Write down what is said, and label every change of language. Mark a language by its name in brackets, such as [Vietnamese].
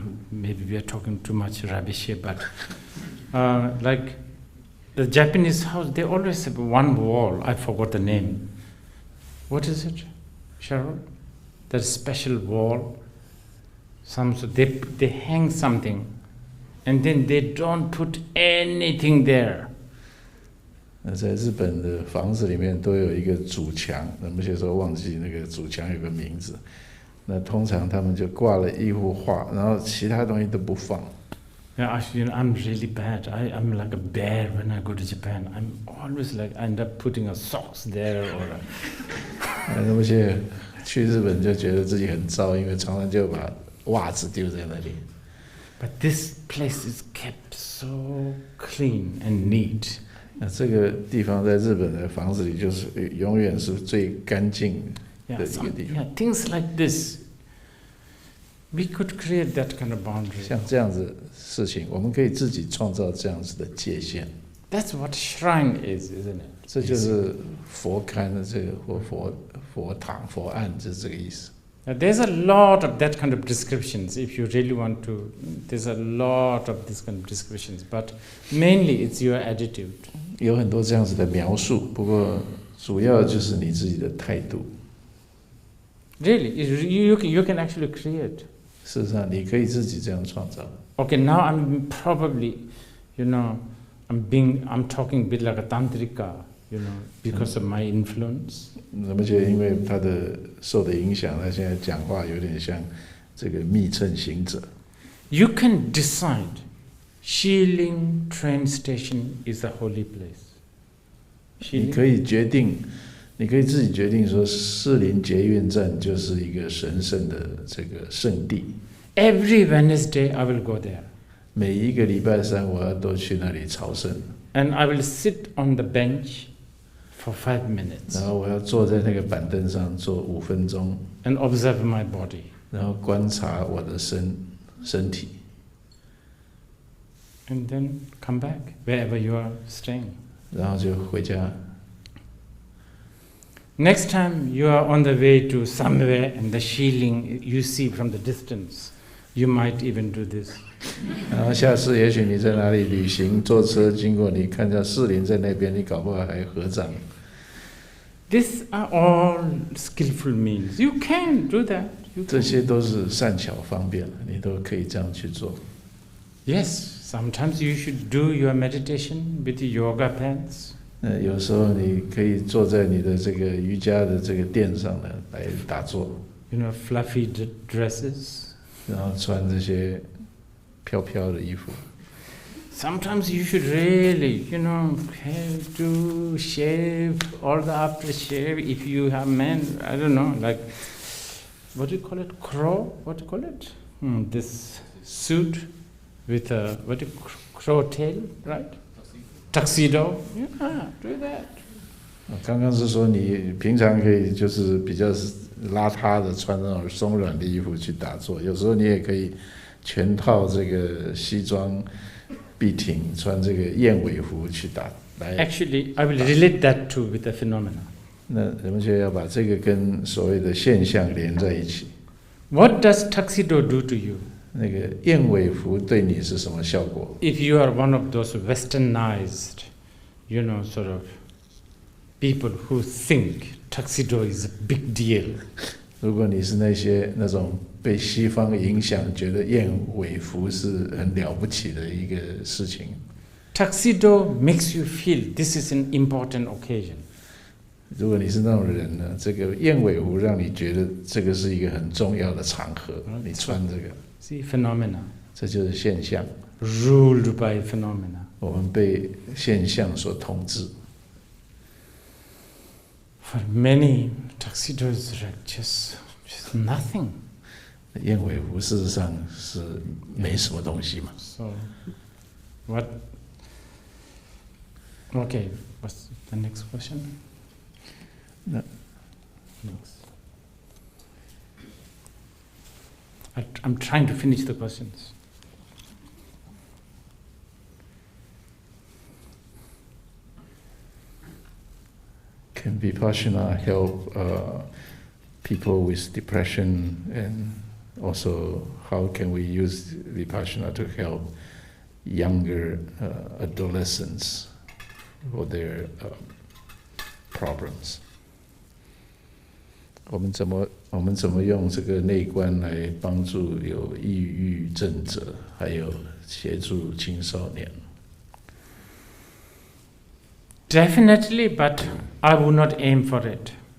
[English] Maybe we are talking too much rubbish here, but like the Japanese house, they always have one wall. I forgot the name. What is it, Cheryl? That special wall. They hang something, and then they don't put anything there. [Chinese] 那在日本的房子里面都有一个主墙，那么有时候忘记那个主墙有个名字。那通常他们就挂了一幅画，然后其他东西都不放。 [English] Yeah, I'm really bad. I'm like a bear when I go to Japan. I'm always like I end up putting a socks there or. [Chinese] 那么些去日本就觉得自己很糟，因为常常就把袜子丢在那里。 [English] But this place is kept so clean and neat. [Chinese] 那这个地方在日本的房子里就是永远是最干净的一个地方。 [English] Things like this, we could create that kind of boundary. [Chinese] 像这样子事情，我们可以自己创造这样子的界限。 [English] That's what shrine is, isn't it? [Chinese] 这就是佛龛的这个或佛堂、佛案，就是这个意思。 [English] There's a lot of that kind of descriptions. If you really want to, there's a lot of this kind of descriptions. But mainly, it's your attitude. [Chinese] 有很多这样子的描述，不过主要就是你自己的态度。 [English] Really, you can actually create. [Chinese] 事实上，你可以自己这样创造。 [English] Okay, now I'm probably, I'm talking a bit like a tantrika, because of my influence. [Chinese] 那么就因为他的受的影响，他现在讲话有点像这个密乘行者。 [English] You can decide, Shilin train station is a holy place. [Chinese] 你可以决定，你可以自己决定说，士林捷运站就是一个神圣的这个圣地。 [English] Every Wednesday I will go there. [Chinese] 每一个礼拜三我要都去那里朝圣。 [English] And I will sit on the bench for 5 minutes. [Chinese] 然后我要坐在那个板凳上坐5分钟。 [English] And observe my body. [Chinese] 然后观察我的身体。 [English] And then come back wherever you are staying. [Chinese] 然后就回家。 [English] Next time you are on the way to somewhere and the Shilin you see from the distance, you might even do this. [Chinese] 然后下次也许你在哪里旅行，坐车经过，你看到士林在那边，你搞不好还合掌。 [English] These are all skillful means. You can do that. [Chinese] 这些都是善巧方便，你都可以这样去做。 [English] Yes, sometimes you should do your meditation with yoga pants. [Chinese] 有时候你可以坐在你的这个瑜伽的这个垫上呢，来打坐。 [English] Fluffy dresses. [Chinese] 然后穿这些飘飘的衣服。 [English] Sometimes you should really, have to shave or the aftershave if you have men, I don't know, like, what do you call it, crow? What do you call it? This suit with a, crow tail, right? Tuxedo. Yeah, do that. [Chinese] 刚刚是说你平常可以就是比较邋遢的穿那种松软的衣服去打坐，有时候你也可以全套这个西装笔挺，穿这个燕尾服去打来。 [English] Actually, I will relate that to with the phenomena. [Chinese] 那人们就要把这个跟所谓的现象连在一起。 [English] What does tuxedo do to you? [Chinese] 那个燕尾服对你是什么效果？ [English] If you are one of those westernized, sort of people who think tuxedo is a big deal. [Chinese] 如果你是那种被西方影响，觉得燕尾服是很了不起的一个事情。 [English] Tuxedo makes you feel this is an important occasion. [Chinese] 如果你是那种人呢，这个燕尾服让你觉得这个是一个很重要的场合，你穿这个。 [English] See, phenomena. [Chinese] 这就是现象。 [English] Ruled by phenomena. [Chinese] 我们被现象所统治。 [English] For many, tuxedos are just nothing. [Chinese] 燕尾服事实上是没什么东西嘛。 [English] So, what? Okay, what's the next question? No. Next. I'm trying to finish the questions. Can Vipassana help people with depression, and also how can we use Vipassana to help younger adolescents for their problems? [Chinese] 我们怎么用这个内观来帮助有抑郁症者，还有协助青少年？ [English] Definitely, but I would not aim for it.